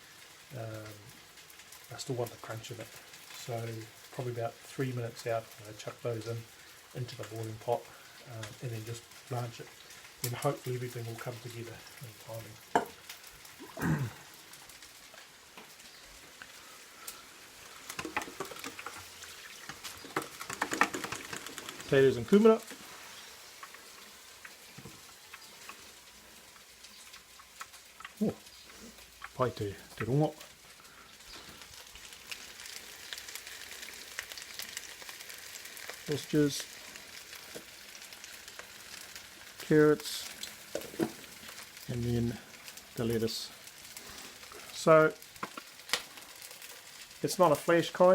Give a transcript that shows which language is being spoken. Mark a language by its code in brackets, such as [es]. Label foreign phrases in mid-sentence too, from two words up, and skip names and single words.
[en] I still want the crunch of it. So probably about 3 minutes out, I chuck those into the boiling pot and then just blanch it. Then hopefully everything will come together in timing. Potatoes and kumara. [mi] Oh, pai te rongo. [en] Sausages, carrots, and then the lettuce. So it's not a flash kai.